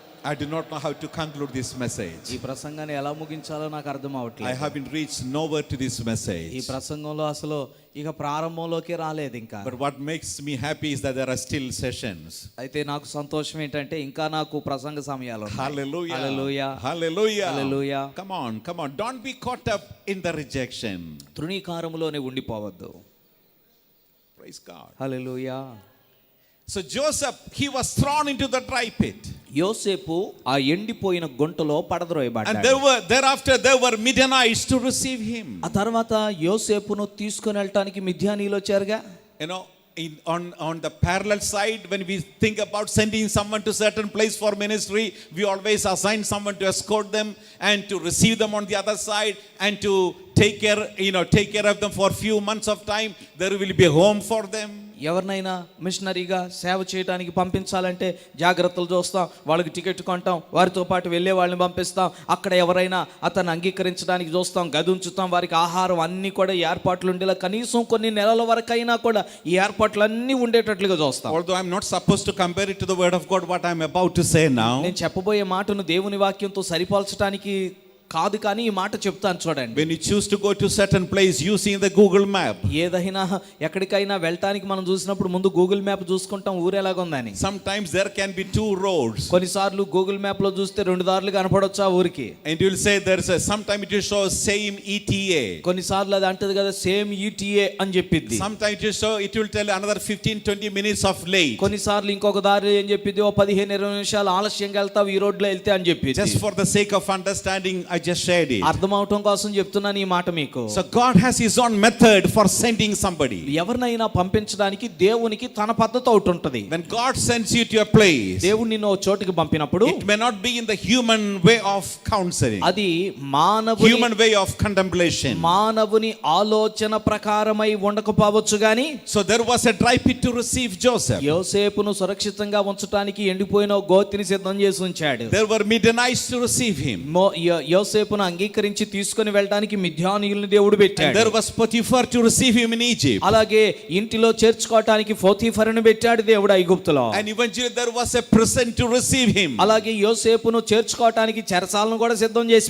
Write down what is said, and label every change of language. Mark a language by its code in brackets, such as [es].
[en] I do not know how to conclude this [te] ఈ [en] message. [te] ప్రసంగాన్ని ఎలా ముగించాలో నాకు అర్థం [en] I [te] అవట్లేదు. [en] haven't reached nowhere to this [te] ఈ [en] message. [te] ప్రసంగంలో అసలు ఇక ప్రారంభంలోకి రాలేదు ఇంకా. [en] But what makes me happy is that there are still sessions. [te] అయితే నాకు సంతోషం ఏంటంటే ఇంకా నాకు ప్రసంగ సమయాలు ఉన్నాయి. [en] Hallelujah. Hallelujah. Hallelujah. Hallelujah. Come on. Don't be caught up in the rejection. [te] తృణీకారములోనే ఉండిపోవద్దు. [en] Praise God. [te] Hallelujah. [en] So Joseph, he was thrown into the dry pit. [te] యోసేపు ఆ ఎండిపోయిన గుంటలో [en] And [te] పడద్రోయబడ్డాడు. [en] thereafter there were Midianites to receive him. [te] ఆ తర్వాత యోసేపును తీసుకొని వెళ్ళటానికి మిద్యానీయులు వచ్చారుగా. [en] You know, on the parallel side, when we think about sending someone to certain place for ministry, we always assign someone to escort them and to receive them on the other side and to take care of them for few months of time. There will be a home for them. [te] ఎవరినైనా మిషనరీగా సేవ చేయడానికి పంపించాలంటే జాగ్రత్తలు చూస్తాం, వాళ్ళకి ticket కొంటాం, వారితో పాటు వెళ్ళే వాళ్ళని పంపిస్తాం, అక్కడ ఎవరైనా అతన్ని అంగీకరించడానికి చూస్తాం, గది ఉంచుతాం, వారికి ఆహారం అన్నీ కూడా ఏర్పాట్లు ఉండేలా కనీసం కొన్ని నెలల వరకైనా కూడా ఈ ఏర్పాట్లన్నీ ఉండేటట్లుగా చూస్తాం. [en] Although I'm not supposed to compare it to the word of God, what I'm about to say now. [te] నేను చెప్పబోయే మాటను దేవుని వాక్యంతో సరిపోల్చడానికి కాదు, కానీ ఈ మాట చెప్తాను చూడండి. [en] When you choose to go to certain place using the Google map, [te] ఏదైనా ఎక్కడికైనా వెళ్ళటానికి మనం చూసినప్పుడు ముందు గూగుల్ మ్యాప్ చూసుకుంటాం ఊరు ఎలాగుందని. [en] sometimes there can be two roads. [te] కొన్నిసార్లు గూగుల్ మ్యాప్ లో చూస్తే రెండు దారులు కనపడొచ్చు ఆ ఊరికి. [en] And you will say sometime it will show same ETA. [te] కొన్నిసార్లు అది అంటది కదా సేమ్ ఈటీఏ అని చెప్పిద్ది. [en] Sometimes it will tell another 15-20 minutes of late. [te] కొన్నిసార్లు ఇంకొక దారి ఏం చెప్పిద్ది, ఓ 15-20 నిమిషాలు ఆలస్యంగా వెళ్తావు ఈ రోడ్లో వెళ్తే అని చెప్పి. [en] Just for the sake of understanding, I just shared it. [te] అర్థం అవటం కోసం చెప్తున్నాను ఈ మాట మీకు. [en] So God has his own method for sending somebody. [te] ఎవరినైనా పంపించడానికి దేవునికి తన పద్ధతి ఒకటి ఉంటది. [en] When God sends you to a place, [te] దేవుడు నిన్ను ఓ చోటికి పంపినప్పుడు [en] it may not be in the human way of counseling, [te] అది మానవుని [en] human way of contemplation. [te] మానవుని ఆలోచన ప్రకారమై ఉండకపోవచ్చు గాని. [en] So there was a dry pit to receive Joseph. [te] యోసేపును సురక్షితంగా ఉంచడానికి ఎండిపోయిన ఓ గోతిని సిద్ధం చేసి ఉంచాడు. [en] There were Midianites to receive him. [te] యోసేపును అంగీకరించి తీసుకొని వెళ్ళడానికి మిద్యానీయుల్ని దేవుడు [en] And [te] పెట్టాడు. [en] there was Potiphar to receive him in Egypt. [te] అలాగే ఇంటిలో చేర్చుకోవటానికి పోతీఫరును పెట్టాడు దేవుడు ఐగుప్తులో. [en] And eventually there was a prison to receive him. [te] అలాగే యోసేపును చేర్చుకోవటానికి చెరసాలను కూడా సిద్ధం చేసి